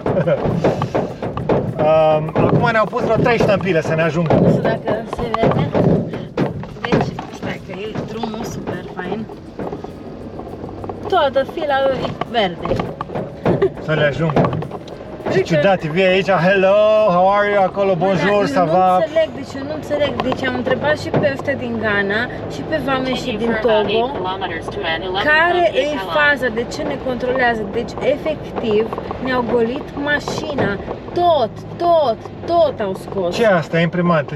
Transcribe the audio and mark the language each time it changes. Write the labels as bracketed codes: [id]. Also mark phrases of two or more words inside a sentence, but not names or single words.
[ro] Acum ne-au pus vreo 3 ștampile să ne ajungă. Nu știu dacă se vede. Deci, stai că e drumul super fain. Toată fila e verde. Să le ajungă. Și ciudat, vii aici, [en] hello, how are you, [ro] acolo, [fr] bonjour, ça va? [ro] Eu nu înțeleg, deci am întrebat și pe ăștia din Ghana și pe vameșii din Togo care e faza, de ce ne controlează, deci efectiv ne-au golit mașina, tot au scos. Ce e asta, imprimantă?